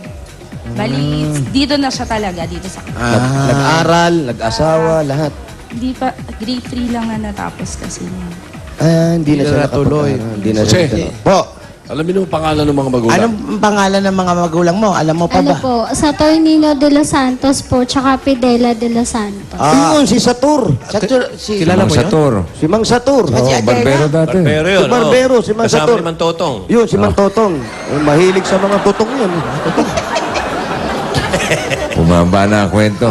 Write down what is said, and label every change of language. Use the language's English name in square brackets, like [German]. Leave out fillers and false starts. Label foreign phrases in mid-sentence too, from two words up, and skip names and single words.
[Filipino] Bali, dito na siya talaga, dito sa... Nag-aral, nag-asawa, lahat. Hindi pa, grade 3 lang na natapos kasi niya. Hindi na siya natuloy. nakapag- Hindi na Jose. siya natuloy. Po, Alamin mo ang pangalan ng mga magulang. Anong pangalan ng mga magulang mo? Alam mo pa Ano ba? po, Saturnino de los Santos po, tsaka Fidela de los Santos. yun, si Satur. Kilala mo yun? Sator. Si Mang Satur. Kasi Oh, barbero dati. Barbero yun. Si Barbero, si Mang Kasama Sator. ni Mantotong. Yun, si Mang Totong. Mahilig sa mga totong yun. Bumaba na ang kwento.